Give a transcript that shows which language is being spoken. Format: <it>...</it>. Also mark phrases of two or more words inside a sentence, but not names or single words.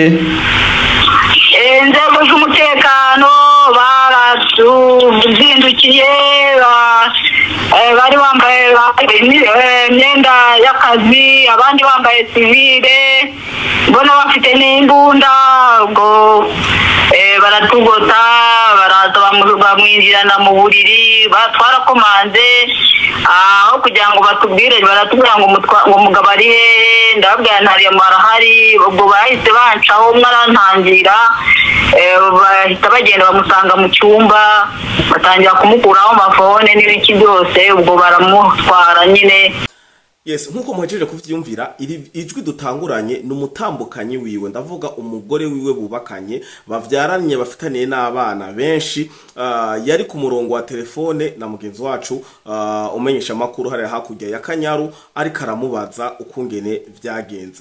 <rw>Inzego z'umutekano baratuzindukiye, bari bambaye imyenda y'akazi, abandi bambaye civile, mbona bafite n'imbunda, ngo baratugota, baraza bamwinjirana mu buriri, twarakomanze aho kugira ngo batubwire, baratubwira ngo umugabo ari he, ndababwira ntariye marahari. ubwo bahise bancaho, mwarantangira, bahita bagenda bamusanga mu cyumba, batangira kumukuraho amafone n'ibiki byose, ubwo baramutwara nyine.</rw> <en>Yes,</en> <rn>nkuko muhejeje kuvyumvira, ijwi dutanguranye n'umutambukanyi wiwe, ndavuga umugore wiwe bubakanye, bavyaranye, bafitaniye n'abana benshi. Yari ku murongo wa telefone na mugenzi wacu umenyesha makuru hari hakurya ya Kanyaru, ariko aramubaza ukungene vyagenze.</rn>